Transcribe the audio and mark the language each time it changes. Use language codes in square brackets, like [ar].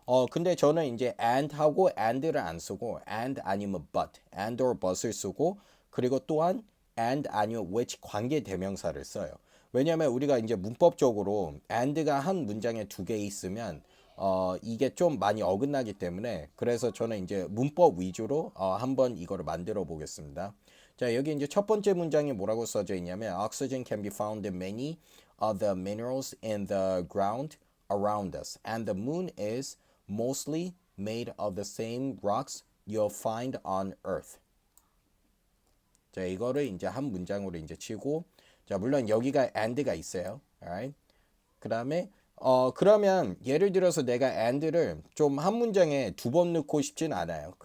[ko] 근데 저는 이제 and 하고 and를 안 쓰고 and 아니면 but, and or but을 쓰고 그리고 또한 and 아니면 which 관계 대명사를 써요. 왜냐하면 우리가 이제 문법적으로 and가 한 문장에 두 개 있으면 이게 좀 많이 어긋나기 때문에 그래서 저는 이제 문법 위주로 한번 이거를 만들어 보겠습니다. 자, 여기 이제 첫 번째 문장이 뭐라고 써져 있냐면 [en] Oxygen can be found in many of the minerals in the ground around us, and the moon is mostly made of the same rocks you'll find on Earth. [ko] 자, 이거를 이제 한 문장으로 이제 치고, 자, 물론 여기가 and가 있어요. [en] alright? [ko] 그 다음에, 그러면 예를 들어서 내가 and를 좀 한 문장에 두 번 넣고 싶진 않아요.